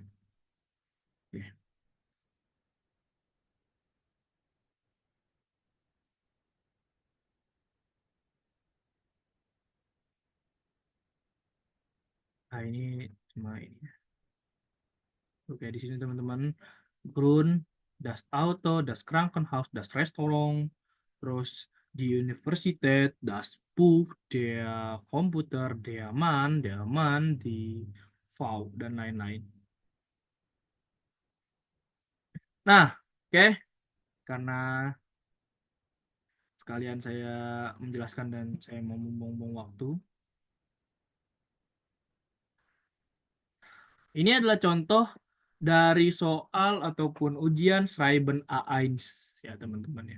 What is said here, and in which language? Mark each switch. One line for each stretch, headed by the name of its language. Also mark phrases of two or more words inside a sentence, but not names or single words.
Indonesian: Oke. Nah ini cuma ini. Oke, di sini teman-teman,
German: Grund, das Auto, das Krankenhaus, das Restaurant,
Indonesian: terus di
German: Universität, das Buch, der Komputer, der Mann, die Frau,
Indonesian: dan lain-lain. Nah, oke, karena sekalian saya menjelaskan dan saya mau membuang waktu. Ini adalah contoh dari soal ataupun ujian Schreiben A1 ya teman-teman ya.